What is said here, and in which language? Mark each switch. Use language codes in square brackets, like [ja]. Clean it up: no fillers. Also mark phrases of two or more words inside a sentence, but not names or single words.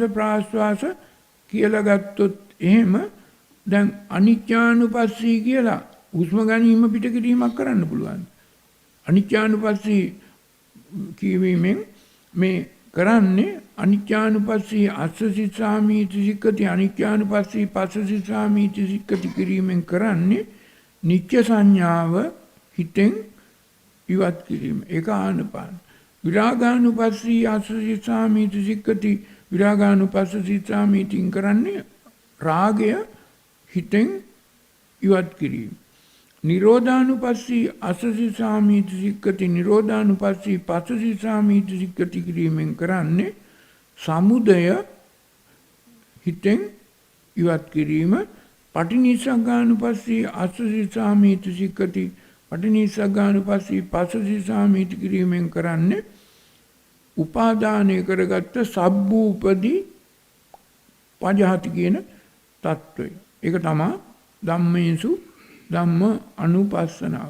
[si] ප්‍රාස්වාස කියලා ගත්තොත් එහෙම දැන් අනිච්චානුපස්සී කියලා හුස්ම ගැනීම පිට කිරීමක් කරන්න පුළුවන් අනිච්චානුපස්සී කියවීමෙන් මේ කරන්නේ [pi] අනිච්චානුපස්සී අස්සසිසාමීති සික්කති අනිච්චානුපස්සී පස්සසිසාමීති සික්කති [si] කිරීමෙන් කරන්නේ නිත්‍ය සංඥාව හිතෙන් ඉවත් කිරීම ඒක ආනපාන [pi] විරාගානුපස්සී අස්සසිසාමීති සික්කති විරාගානුපස්සසිසාමීතින් [si] කරන්නේ රාගය හිතෙන් ඉවත් කිරීම [pi] නිරෝධානුපස්සී අස්සසිසාමීති සික්කති නිරෝධානුපස්සී පස්සසිසාමීති සික්කති [si] කිරීමෙන් කරන්නේ සමුදය හිතෙන් ඉවත් කිරීම [pi] පටිනිස්සග්ගානුපස්සී අස්සසිසාමීති සික්කති පටිනිස්සග්ගානුපස්සී පස්සසිසාමීති [si] කිරීමෙන් කරන්නේ උපාදානය කරගත්ත [pi] සබ්බූපදී පජහති [si] කියන තත්ත්වය ඒක තමයි ධම්මේසු ධම්ම අනුපස්සනාව.